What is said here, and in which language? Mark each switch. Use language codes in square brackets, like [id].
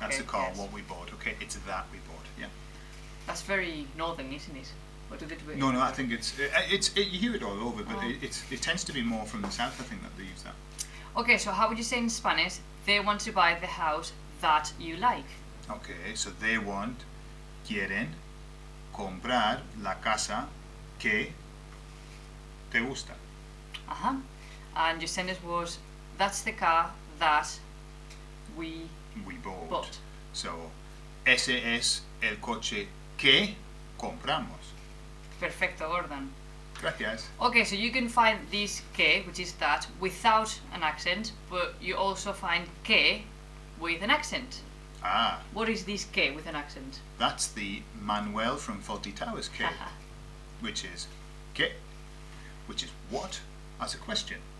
[en] that's the car yes. what we bought. Okay, it's that we bought. Yeah. That's very northern, isn't it? What do they do? No, I think it's you hear it all over, but it tends to be more from the South. I think that they use that. Okay, so how would you say in Spanish, they want to buy the house that you like? Okay, so [es] quieren comprar la casa que te gusta. [en] And your sentence was, that's the car that we bought. [es] So, ese es el coche que compramos. Perfecto, Gordon. Gracias. [en] Okay, so you can find this que, which is that, without an accent, but you also find que with an accent. Ah. What is this que with an accent? That's the Manuel from Fawlty Towers que, which is que, which is what, as a question.